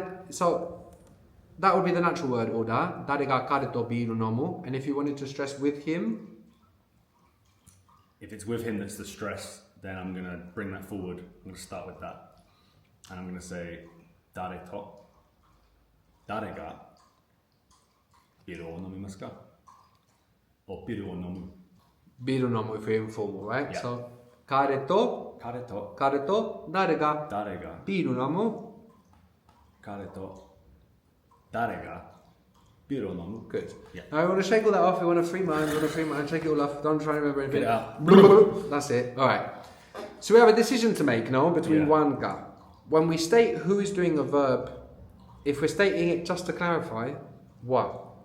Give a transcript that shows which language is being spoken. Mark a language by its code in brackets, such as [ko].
[en] So that would be the natural word order. [ja] 誰が彼とビール飲む? [en] And if you wanted to stress with him, If it's with him that's the stress, then I'm going to bring that forward. I'm going to start with that. And I'm going to say [ja] 誰と誰がビールを飲みますか? Or ビールを飲む. ビール飲む [en] if we're informal, right? Yeah. [ja] So 彼と誰が誰がビール飲む? 彼と誰がビールを飲む? [en] Good. Yeah. Now we want to shake all that off. We want a free mind. Shake it all off. Don't try and remember anything. Get it out. That's it. All right. So we have a decision to make, no, between one ga. When we state who is doing a verb, if we're stating it just to clarify, wa.